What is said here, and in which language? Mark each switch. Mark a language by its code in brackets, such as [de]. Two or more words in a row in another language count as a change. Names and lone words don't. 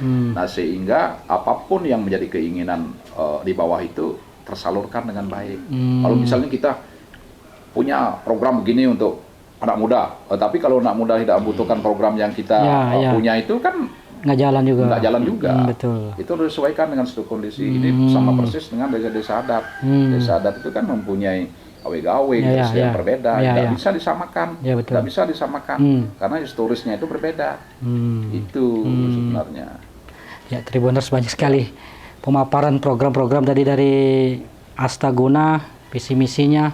[id] Nah, sehingga apapun yang menjadi keinginan di bawah itu tersalurkan dengan baik. Kalau misalnya kita punya program begini untuk anak muda, tapi kalau anak muda tidak membutuhkan program yang kita punya itu kan nggak jalan juga. Nggak jalan juga. Betul. Itu harus disesuaikan dengan suatu kondisi. Ini sama persis dengan desa-desa adat. Desa adat itu kan mempunyai gawe-gawe yang berbeda, tidak bisa disamakan, tidak bisa disamakan karena historisnya itu berbeda. Itu sebenarnya. Ya, Tribuners, banyak sekali pemaparan program-program tadi dari Astaguna, visi misinya.